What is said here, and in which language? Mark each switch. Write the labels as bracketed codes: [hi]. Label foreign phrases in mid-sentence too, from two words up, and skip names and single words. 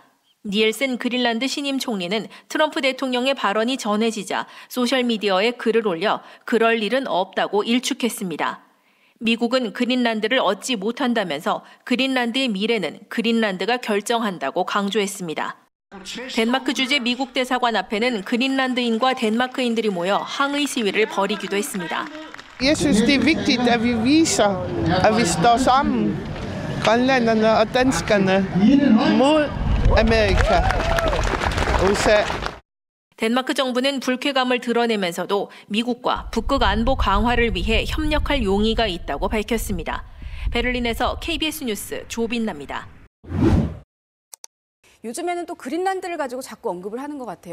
[ko] 니엘센 그린란드 신임 총리는 트럼프 대통령의 발언이 전해지자 소셜미디어에 글을 올려 그럴 일은 없다고 일축했습니다. 미국은 그린란드를 얻지 못한다면서 그린란드의 미래는 그린란드가 결정한다고 강조했습니다. 덴마크 주재 미국 대사관 앞에는 그린란드인과 덴마크인들이 모여 항의 시위를 벌이기도 했습니다. [da] Jeg synes det er vigtigt at vi viser at vi står sammen grønlænderne og danskerne mod Amerika, USA. [ko] 덴마크 정부는 불쾌감을 드러내면서도 미국과 북극 안보 강화를 위해 협력할 용의가 있다고 밝혔습니다. 베를린에서 KBS 뉴스 조빈나입니다. 요즘에는 또 그린란드를 가지고 자꾸 언급을 하는 것 같아요.